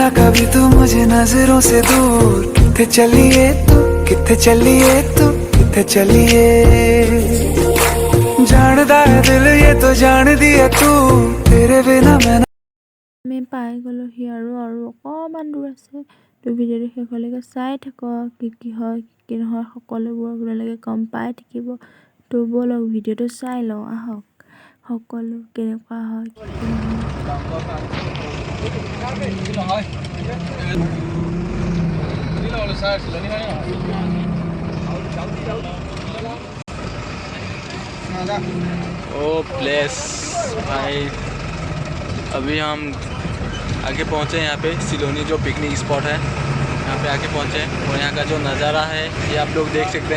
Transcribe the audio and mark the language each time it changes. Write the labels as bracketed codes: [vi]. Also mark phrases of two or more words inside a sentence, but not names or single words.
[hi] कभी तू मुझे नजरों से दूर। [pa] ਕਿੱਥੇ ਚੱਲਿਆ ਤੂੰ, ਕਿੱਥੇ ਚੱਲਿਆ ਤੂੰ, ਕਿੱਥੇ ਚੱਲਿਆ। [hi] जानदा है दिल ये तो जान दिया तू, तेरे बिना मैं [as] আমি পাই গ'লোহি আৰু অকণমান দূৰ আছে। তো ভিডিঅ'টো শেষলৈকে চাই থাকক, কি হয় কি নহয় সকলোবোৰ আপোনালোকে গম পাই থাকিব। তো ব'লক ভিডিঅ'টো চাই লওঁ, আহক সকলো কেনেকুৱা হয় কি [hi] ओ प्लेस भाई, अभी हम आगे पहुँचे यहाँ पे सिलोनी जो [en] picnic spot [hi] है, यहाँ पे आके पहुँचे और यहाँ का जो नज़ारा है ये आप लोग देख सकते हैं।